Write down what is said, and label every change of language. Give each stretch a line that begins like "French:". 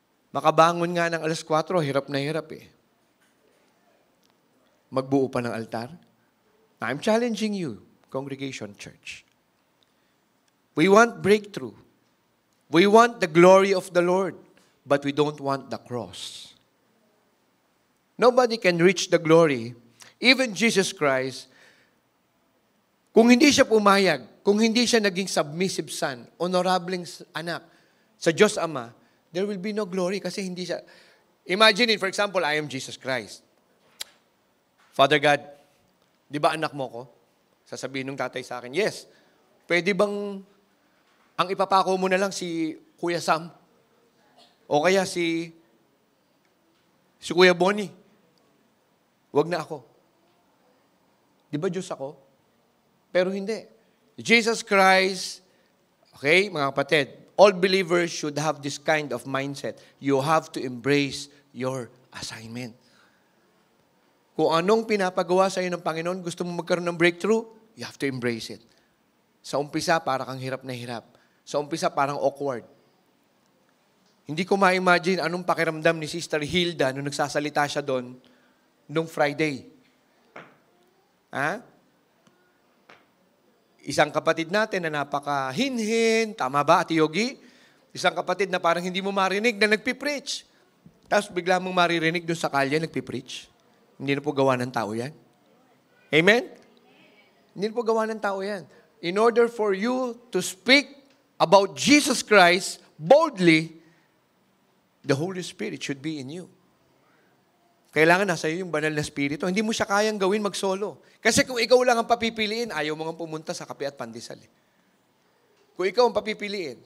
Filipino: Makabangon nga ng 4:00, hirap na hirap Magbuo pa ng altar.
English: I'm challenging you, congregation, church. We want breakthrough. We want the glory of the Lord, but we don't want the cross. Nobody can reach the glory. Even Jesus Christ,
Filipino: kung hindi siya pumayag, kung hindi siya naging submissive son, honorableng anak sa Diyos Ama,
English: there will be no glory
Filipino: kasi hindi siya.
English: Imagine it, for example, I am Jesus Christ.
Filipino: Father God, di ba anak mo ko? Sasabihin ng tatay sa akin, yes. Pwede bang ang ipapako mo na lang si Kuya Sam? O kaya si Kuya Bonnie? Wag na ako. Di ba Diyos ako? Pero hindi.
English: Jesus Christ, okay,
Filipino: mga kapatid,
English: all believers should have this kind of mindset. You have to embrace your assignment.
Filipino: Kung anong pinapagawa sa iyo ng Panginoon, gusto mo magkaroon ng breakthrough,
English: you have to embrace it.
Filipino: Sa umpisa, para kang hirap na hirap. Sa umpisa, parang awkward. Hindi ko ma-imagine anong pakiramdam ni Sister Hilda nung nagsasalita siya doon nung Friday. Isang kapatid natin na napaka-hinhin, tama ba, Ate Yogi? Isang kapatid na parang hindi mo marinig na nagpipreach. Tapos bigla mong maririnig doon sa kalye, nagpipreach. Hindi na po gawa ng tao yan. Amen? Hindi na po gawa ng tao yan.
English: In order for you to speak about Jesus Christ boldly, the Holy Spirit should be in you.
Filipino: Kailangan nasa iyo yung banal na spirito. Hindi mo siya kayang gawin mag-solo. Kasi kung ikaw lang ang papipiliin, ayaw mo nga pumunta sa kape at pandesal. Kung ikaw ang papipiliin.